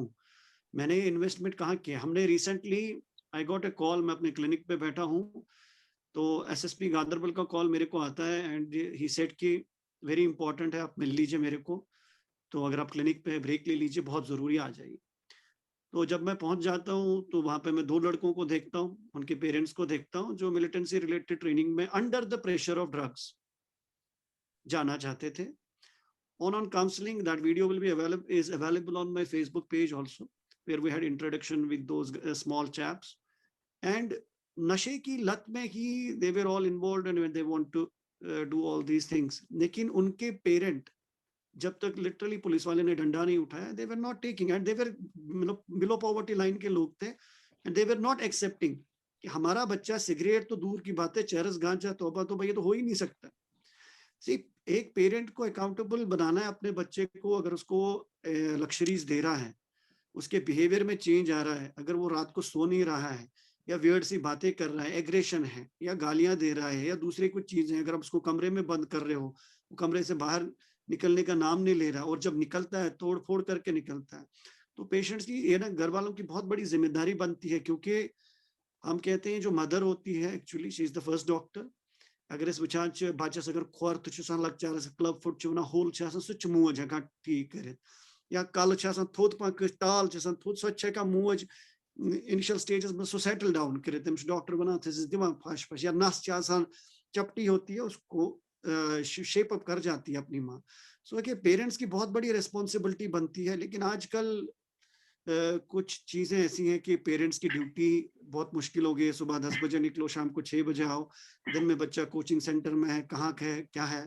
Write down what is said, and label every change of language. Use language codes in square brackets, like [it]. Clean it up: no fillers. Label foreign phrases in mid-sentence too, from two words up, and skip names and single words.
[hi] मैंने ये इन्वेस्टमेंट कहाँ किया? हमने रिसेंटली, [en] I got a call, [hi] मैं अपने क्लिनिक पे बैठा हूँ तो एसएसपी गांधरबल का कॉल मेरे को आता है [en] and he said [hi] कि [en] very important [hi] है, आप मिल लीजिए मेरे को, तो अगर आप क्लिनिक पे ब्रेक ले लीजिए, बहुत जरूरी आ जाएगी। तो जब मैं पहुंच जाता हूं तो वहां पे मैं 2 लड़कों को देखता हूं, उनके पेरेंट्स को देखता हूं, जो [en] militancy related training [hi] में [en] under the pressure of drugs [hi] जाना चाहते थे। [en] On counseling, that video will be available on my Facebook page also, where we had introduction with those small chaps. And [hi] नशे की लत में ही [en] they were all involved and when they want to do all these things. [hi] लेकिन उनके पेरेंट जब तक लिटरली पुलिस वाले ने डंडा नहीं उठाया, [en] they were not taking, and they were below poverty line [hi] के लोग थे, [en] and they were not accepting [hi] कि हमारा बच्चा सिगरेट तो दूर की बात है, चरस गांजा तौबा तो भाई ये तो हो ही नहीं सकता। See, एक पेरेंट को अकाउंटेबल बनाना है अपने बच्चे को। अगर उसको लक्जरीज दे रहा है, उसके बिहेवियर में चेंज आ रहा है, अगर वो रात को सो नहीं रहा है या वियर्ड सी बातें कर रहा है, एग्रेशन है या गालियां दे रहा है या दूसरी कुछ चीजें, अगर आप उसको कमरे में बंद कर रहे हो, वो कमरे से बाहर निकलने का नाम नहीं ले रहा, और जब निकलता है तोड़ फोड़ करके निकलता है, तो पेशेंट्स की ये ना घर वालों की बहुत बड़ी जिम्मेदारी बनती है, क्योंकि हम कहते हैं जो मदर होती है [en] actually she is the first doctor. [ks] अगर इस वुचान बच्चस अगर खोर तो लकचारस [en] club foot [ks] होल सह मोज हेकान ठीक कर, या कल थोद पा टाल थोद सह मोज [en] initial stages [ks] में सो [en] settle down [ks] कर, तमिस डॉक्टर वन दिवान फश फश, [hi] या नस चपटी होती है उसको शेप अप कर जाती है अपनी माँ. सो कि पेरेंट्स की बहुत बड़ी रिस्पॉन्सिबिलिटी बनती है. लेकिन आजकल कुछ चीजें ऐसी हैं कि पेरेंट्स की ड्यूटी बहुत मुश्किल हो गई है. सुबह 10 बजे निकलो, शाम को 6 बजे आओ, दिन में बच्चा [en] coaching center [hi] में है, कहाँ है क्या है.